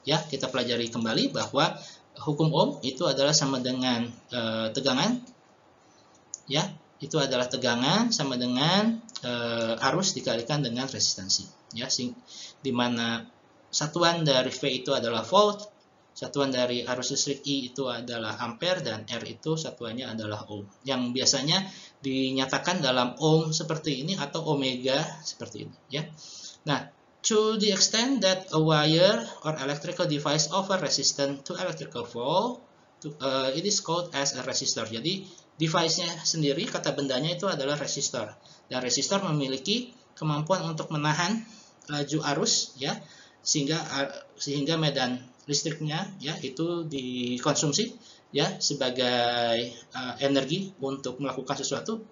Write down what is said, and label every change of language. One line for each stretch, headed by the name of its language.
Indonesian: kita pelajari kembali bahwa hukum Ohm itu adalah sama dengan tegangan ya, itu adalah tegangan sama dengan arus dikalikan dengan resistansi ya, di mana satuan dari V itu adalah volt, satuan dari arus listrik I itu adalah ampere, dan R itu satuannya adalah ohm, yang biasanya dinyatakan dalam ohm seperti ini atau omega seperti ini ya.
English: Nah, to the extent that a wire or electrical device offer resistance to electrical flow, it is called as a resistor.
Indonesian: Jadi device-nya sendiri, kata bendanya itu adalah resistor, dan resistor memiliki kemampuan untuk menahan laju arus ya, sehingga medan listriknya ya itu dikonsumsi ya sebagai energi untuk melakukan sesuatu.